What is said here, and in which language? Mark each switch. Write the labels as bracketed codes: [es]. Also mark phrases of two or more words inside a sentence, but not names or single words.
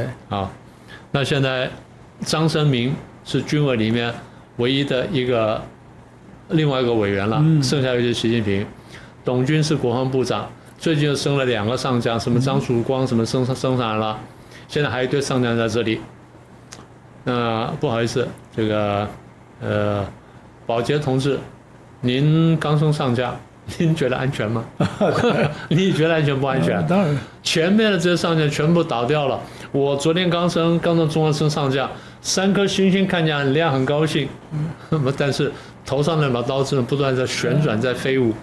[zh] 啊，那現在張升明是軍委裡面唯一的另外一個委員了，剩下就是習近平，董軍是國防部長。最近又升了2個上將，什麼張曙光什麼升上來了，現在還有一堆上將在這裡。那不好意思，這個寶傑同志，您剛升上將，您覺得安全嗎？你覺得安全不安全？當然，前面的這些上將全部倒掉了。我昨天剛從中央升上將，3顆星星看起來很亮，很高興。但是頭上那把刀子不斷在旋轉，在飛舞。